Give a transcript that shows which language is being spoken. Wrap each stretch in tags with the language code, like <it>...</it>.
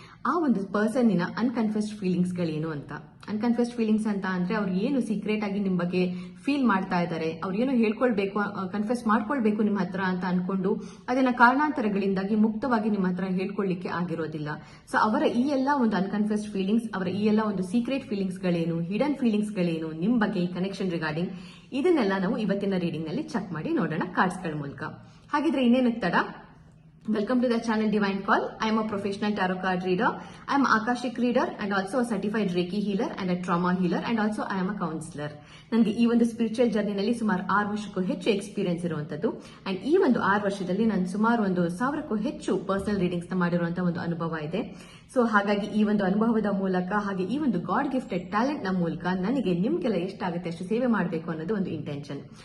<kn>ಆ ಒಂದು ಪರ್ಸನ್ನಿನ ಅನ್ಕನ್ಫೆಸ್ಡ್ ಫೀಲಿಂಗ್ಸ್ ಗಳೇನು ಅಂತ. ಅನ್ಕನ್ಫೆಸ್ಡ್ ಫೀಲಿಂಗ್ಸ್ ಅಂತ ಅಂದ್ರೆ ಅವ್ರು ಏನು ಸೀಕ್ರೆಟ್ ಆಗಿ ನಿಮ್ ಬಗ್ಗೆ ಫೀಲ್ ಮಾಡ್ತಾ ಇದ್ದಾರೆ, ಅವ್ರು ಏನು ಹೇಳ್ಕೊಳ್ಬೇಕು, ಕನ್ಫೆಸ್ ಮಾಡ್ಕೊಳ್ಬೇಕು ನಿಮ್ಮ ಹತ್ರ ಅಂತ ಅನ್ಕೊಂಡು ಅದನ್ನ ಕಾರಣಾಂತರಗಳಿಂದಾಗಿ ಮುಕ್ತವಾಗಿ ನಿಮ್ಮ ಹತ್ರ ಹೇಳ್ಕೊಳ್ಳಿಕ್ಕೆ ಆಗಿರೋದಿಲ್ಲ. ಸೊ ಅವರ ಈ ಎಲ್ಲ ಒಂದು ಅನ್ಕನ್ಫೆಸ್ಡ್ ಫೀಲಿಂಗ್ಸ್, ಅವರ ಈ ಎಲ್ಲ ಒಂದು ಸೀಕ್ರೆಟ್ ಫೀಲಿಂಗ್ಸ್ ಗಳೇನು, ಹಿಡನ್ ಫೀಲಿಂಗ್ಸ್ ಗಳೇನು, ನಿಮ್ ಬಗ್ಗೆ ಈ ಕನೆಕ್ಷನ್ ರಿಗಾರ್ಡಿಂಗ್, ಇದನ್ನೆಲ್ಲ ನಾವು ಇವತ್ತಿನ ರೀಡಿಂಗ್ ನಲ್ಲಿ ಚೆಕ್ ಮಾಡಿ ನೋಡೋಣ ಕಾರ್ಡ್ಸ್ ಗಳ ಮೂಲಕ. ಹಾಗಿದ್ರೆ ಇನ್ನೇನಕ್ಕೆ ತಡ,</kn> <en>welcome to the channel Divine Call. I am a professional tarot card reader. I am Akashic reader and also a certified Reiki healer and a trauma healer and also I am a counselor.</en> <kn>ನನಗೆ ಈ ಒಂದು spiritual ಜರ್ನಿನಲ್ಲಿ ಸುಮಾರು 6 ವರ್ಷಕ್ಕೂ ಹೆಚ್ಚು experience ಇರುವಂತದ್ದು and ಈ ಒಂದು 6 ವರ್ಷದಲ್ಲಿ ನಾನು ಸುಮಾರು 1000ಕ್ಕೂ ಹೆಚ್ಚು ಪರ್ಸನಲ್ ರೀಡಿಂಗ್ಸ್ ನ ಮಾಡಿರುವಂತಹ ಒಂದು ಅನುಭವ ಇದೆ. ಸೊ ಹಾಗಾಗಿ ಈ ಒಂದು ಅನುಭವದ ಮೂಲಕ ಹಾಗೆ ಈ ಒಂದು ಗಾಡ್ ಗಿಫ್ಟೆಡ್ ಟ್ಯಾಲೆಂಟ್ ನ ಮೂಲಕ ನನಗೆ ನಿಮ್ಗೆಲ್ಲ ಎಷ್ಟಾಗುತ್ತೆ ಅಷ್ಟು ಸೇವೆ ಮಾಡಬೇಕು ಅನ್ನೋದು ಒಂದು ಇಂಟೆನ್ಷನ್.</kn>